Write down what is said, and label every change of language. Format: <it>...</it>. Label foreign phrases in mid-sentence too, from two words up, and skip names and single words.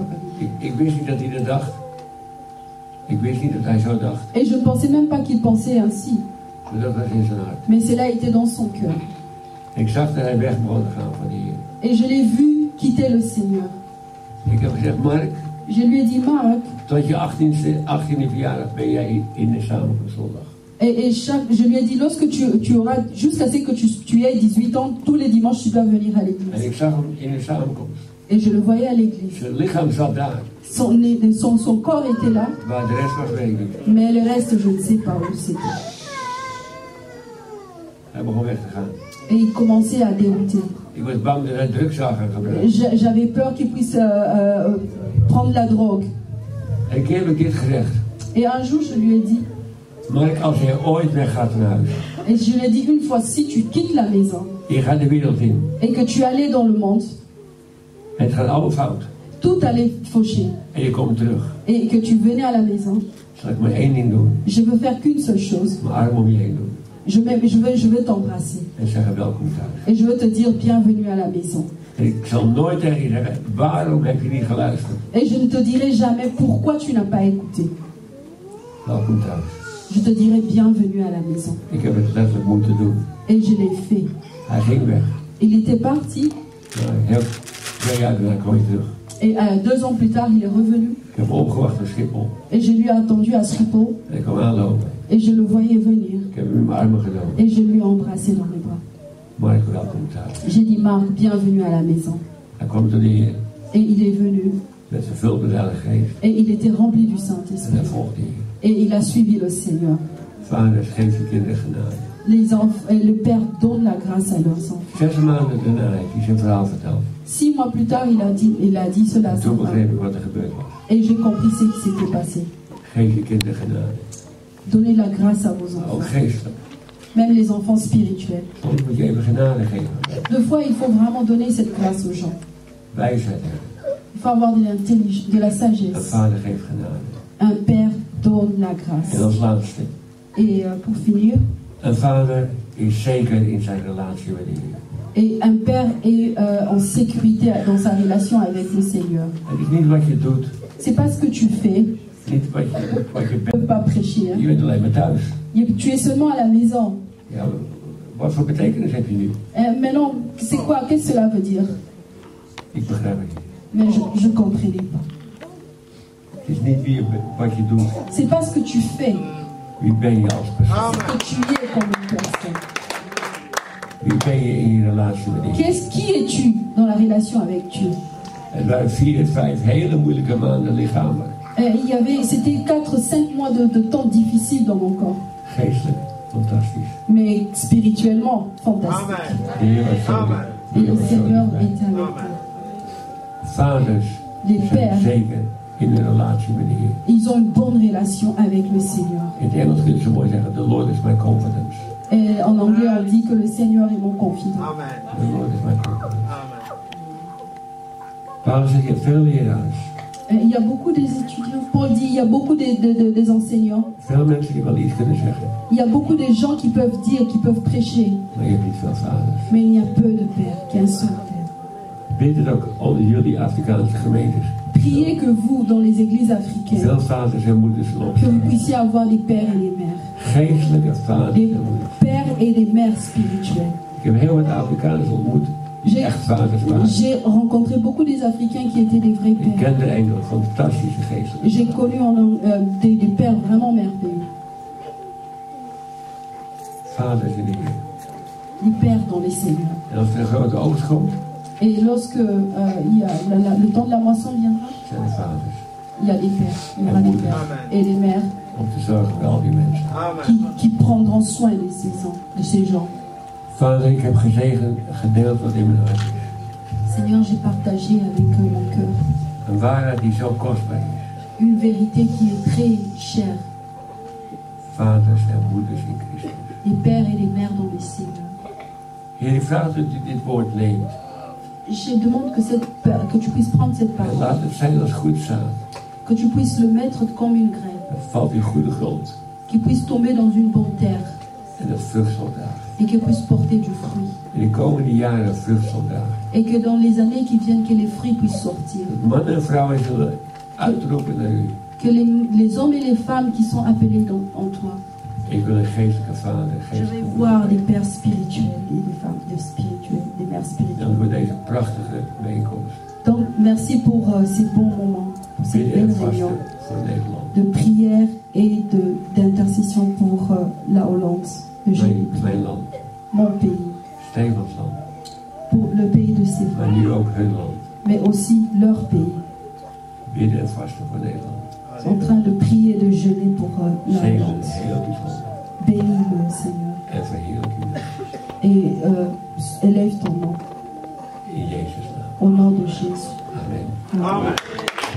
<nl>Ik wist niet dat hij dat dacht. Ik wist niet dat hij zo dacht.</nl> <fr>Et je ne pensais même pas qu'il pensait ainsi.</fr> <nl>Maar dat was in zijn hart.</nl> <fr>Mais cela était dans son cœur.</fr> <nl>Ik zag dat hij weg begon te gaan van de Heer.</nl> <fr>Et je l'ai vu quitter le Seigneur.</fr> <nl>Ik heb gezegd, Mark,</nl> <fr>Je lui ai dit, Marc,</fr> <nl>tot je 18e verjaardag ben jij in de samenkomstzondag.</nl> <fr>je lui ai dit, lorsque tu auras, jusqu'à ce que tu aies 18 ans, tous les dimanches, tu dois venir à</fr> <nl>En</nl> <fr>l'église.</fr> <nl>ik zag hem in de samenkomst.</nl> <fr>Et je le voyais à l'église.</fr> <nl>Zijn lichaam zat daar,</nl> <fr>Son corps était là,</fr> <nl>maar de rest was weet ik niet.</nl> <fr>mais le reste, je ne sais pas où c'était.</fr> <nl>Hij begon weg te gaan.</nl> <fr>Et il commençait à dérouter.</fr> <nl>Ik was bang dat hij drugs zou gaan gebruiken.</nl> <fr>J'avais peur qu'il puisse prendre la drogue.</fr> <nl>En een keer heb ik dit gezegd.</nl> <fr>Et un jour, je lui ai dit,</fr> <nl>Mark, als jij ooit weggaat naar huis,</nl> <fr>et je lui ai dit une fois, si tu quittes la maison</fr> <nl>je gaat de wereld in.</nl> <fr>et que tu allais dans le monde,</fr> <nl>Het gaat allemaal fout.</nl> <fr>tout allait faucher.</fr> <nl>En je komt terug.</nl> <fr>Et que tu venais à la maison,</fr> <nl>Zal ik maar één ding doen.</nl> <fr>je veux faire qu'une seule chose.</fr> <nl>Mijn arm om je heen doen.</nl> <fr>Je veux t'embrasser.</fr> <nl>En zeggen welkom thuis.</nl> <fr>Et je veux te dire bienvenue à la maison.</fr> <nl>En ik zal nooit tegen je zeggen, waarom heb je niet geluisterd?</nl> <fr>Et je ne te dirai jamais pourquoi tu n'as pas écouté.</fr> <nl>Welkom thuis.</nl> <fr>Je te dirai bienvenue à la maison.</fr> <nl>Ik heb het letterlijk moeten doen.</nl> <fr>Et je l'ai fait.</fr> <nl>Hij ging weg.</nl> <fr>Il était parti.</fr> <nl>Nou, heel 2 jaar daarna kwam hij terug.</nl> <fr>Et 2 ans plus tard, il est revenu.</fr> <nl>Ik heb opgewacht op Schiphol.</nl> <fr>Et je lui ai attendu à Schiphol.</fr> <nl>En ik kwam aanlopen.</nl> <fr>Et je le voyais venir.</fr> <nl>Ik heb hem in mijn armen genomen.</nl> <fr>Et je lui ai embrassé dans mes bras.</fr> <nl>Mark, welkom thuis.</nl> <fr>J'ai dit, Marc, bienvenue à la maison.</fr> <nl>Hij kwam tot de Heer.</nl> <fr>Et il est venu.</fr> <nl>Met vervuld met de Heilige Geest.</nl> <fr>Et il était rempli du</fr> <nl>En</nl> <fr>Saint-Esprit.</fr> <nl>hij volgde de Heer.</nl> <fr>Et il a suivi le Seigneur.</fr> <nl>Vaders, geef je kinderen genade.</nl> <fr>Le Père donne la grâce à leurs enfants.</fr> <nl>6 maanden daarna heeft hij zijn verhaal verteld.</nl> <fr>6 mois plus tard, il a dit cela.</fr> <nl>En toen begreep ik wat er gebeurd was.</nl> <fr>Et j'ai compris ce qui s'était passé.</fr> <nl>Geef je kinderen genade.</nl> <fr>Donnez la grâce à vos</fr> <nl>Maar ook</nl> <fr>enfants.</fr> <nl>geestelijk.</nl> <fr>Même les enfants spirituels.</fr> <nl>Soms moet je even genade geven.</nl> <fr>Deux fois, il faut vraiment donner cette grâce aux gens.</fr> <nl>Wijsheid hebben.</nl> <fr>Il faut avoir de la</fr> <nl>Een</nl> <fr>sagesse.</fr> <nl>vader geeft genade.</nl> <fr>Un père donne la</fr> <nl>En</nl> <fr>grâce.</fr> <nl>als laatste.</nl> <fr>Et pour finir,</fr> <nl>Een vader is zeker in zijn relatie met de Heer.</nl> <fr>et un père est en sécurité dans sa relation avec le Seigneur.</fr> <nl>Het is niet wat je doet.</nl> <fr>C'est pas ce que tu fais.</fr> <nl>Niet wat je</nl> <fr>Tu ne</fr> <nl>bent.</nl> <fr>peux pas prêcher.</fr> <nl>Je</nl> <fr>Hein.</fr> <nl>bent alleen maar thuis.</nl> <fr>Tu es seulement à la maison.</fr> <nl>Ja, wat voor betekenis heb je nu?</nl> <fr>Maintenant, c'est quoi? Qu'est-ce que cela veut dire?</fr> <nl>Ik begrijp het niet.</nl> <fr>Mais je ne comprenais pas.</fr> <nl>Het is niet wie je bent, wat je doet.</nl> <fr>C'est pas ce que tu fais,</fr> <nl>Wie ben je als persoon?</nl> <fr>c'est que tu es comme une personne.</fr> <nl>Wie ben je in je relatie met de Heer?</nl> <fr>Qui es-tu dans la relation avec Dieu?</fr> <nl>Het waren 4, 5 hele moeilijke maanden lichamelijk.</nl> <fr>C'était 4-5 mois de temps difficiles dans mon corps,</fr> <nl>Geestelijk, fantastisch.</nl> <fr>mais spirituellement fantastique.</fr> <nl>De Heer was zo lief. De</nl> <fr>Et</fr> <nl>Heer</nl> <fr>le</fr> <nl>was zo</nl> <fr>Seigneur</fr> <nl>dichtbij.</nl> <fr>était avec moi.</fr> <nl>Vaders</nl> <fr>Les</fr> <nl>zijn</nl> <fr>pères,</fr> <nl>zeker in een relatie met de Heer.</nl> <fr>ils ont une bonne relation avec le Seigneur.</fr> <nl>In het Engels kun je zo mooi zeggen,</nl> <en>the Lord is my confidence.</en> <fr>Et en anglais, on dit que le Seigneur est mon confident.</fr> <en>The Lord is my confidence.</en> <nl>Paulus zegt, je hebt veel leraars.</nl> <fr>Il y a beaucoup des étudiants, Paul dit, il y a beaucoup des enseignants,</fr> <nl>Veel mensen die wel iets kunnen zeggen,</nl> <fr>il y a beaucoup de gens qui peuvent dire, qui peuvent prêcher,</fr> <nl>maar je hebt niet veel vaders.</nl> <fr>mais il y a peu de pères, qu'un seul père.</fr> <nl>Bid het ook onder jullie Afrikaanse gemeentes.</nl> <fr>Priez que vous, dans les églises africaines,</fr> <nl>Veel vaders en moeders zullen</nl> <fr>que vous</fr> <nl>opstaan.</nl> <fr>puissiez avoir des pères et des mères.</fr> <nl>Geestelijke vaders</nl> <fr>Des</fr> <nl>en moeders.</nl> <fr>pères et des mères spirituels.</fr> <nl>Ik heb heel wat Afrikaners ontmoet die echt vaders waren.</nl> <fr>J'ai rencontré beaucoup des Africains qui étaient des vrais</fr> <nl>Ik</nl> <fr>pères.</fr> <nl>ken er enkele fantastische geestelijke</nl> <fr>J'ai</fr> <nl>vaders.</nl> <fr>connu des pères vraiment merveilleux.</fr> <nl>Vaders in de Heer.</nl> <fr>Des pères dans les seigneurs.</fr> <nl>En als er een grote oogst komt,</nl> <fr>Et lorsque il y a le temps de la moisson viendra,</fr> <nl>zijn er vaders.</nl> <fr>il y a des pères, il y aura des pères et des mères</fr> <nl>Om te zorgen voor al die mensen.</nl> <fr>qui prendront soin de ces gens.</fr> <nl>Vader, ik heb gedeeld wat in mijn hart is.</nl> <fr>Seigneur, j'ai partagé avec mon cœur</fr> <nl>Een waarheid die zo kostbaar is.</nl> <fr>une vérité qui est très chère.</fr> <nl>Vaders en moeders in Christus.</nl> <fr>Les pères et les mères dans les seigneurs.</fr> <nl>Heer, ik vraag dat u dit woord neemt.</nl> <fr>Je demande que tu puisses prendre cette</fr> <nl>En</nl> <fr>parole,</fr> <nl>laat het zijn als goed zaad.</nl> <fr>que tu puisses le mettre comme une graine,</fr> <nl>Het valt in goede grond.</nl> <fr>qu'il puisse tomber dans une bonne terre</fr> <nl>En dat vrucht zal dragen.</nl> <fr>et qu'il puisse porter du fruit.</fr> <nl>In de komende jaren vrucht zal dragen.</nl> <fr>Et que dans les années qui viennent, que les fruits puissent sortir.</fr> <nl>Dat mannen en vrouwen zullen uitroepen naar u.</nl> <fr>que les hommes et les femmes qui sont appelés en toi.</fr> <nl>Ik wil een geestelijke vader,</nl> <fr>Je vais</fr> <nl>geestelijke</nl> <fr>voir</fr> <nl>moeder.</nl> <fr>des pères spirituels et des femmes spirituelles, des mères</fr> <nl>Dank</nl> <fr>spirituelles.</fr> <nl>voor deze prachtige bijeenkomst.</nl> <fr>Donc, merci pour ces bons moments, pour ces</fr> <nl>Bidden en</nl> <fr>belles réunions</fr> <nl>vasten voor Nederland.</nl> <fr>de prière et d'intercession pour la Hollande, le</fr> <nl>Mijn land.</nl> <fr>mon pays,</fr> <nl>Stefans land.</nl> <fr>pour le pays de</fr> <nl>Maar</nl> <fr>Stéphane,</fr> <nl>nu ook hun land.</nl> <fr>mais aussi leur pays.</fr> <nl>Bidden en vasten voor Nederland.</nl> <fr>Ils sont en train de prier et de jeûner pour la</fr> <nl>Zegen</nl> <fr>Hollande.</fr> <nl>heel uw land.</nl> <fr>Bénis-le, Seigneur,</fr> <nl>En verheerlijk uw naam.</nl> <fr>et élève ton nom</fr> <nl>In Jezus' naam.</nl> <fr>au nom de Jésus.</fr> <nl>Amen.</nl> <fr>Amen.</fr> <nl>Amen.</nl>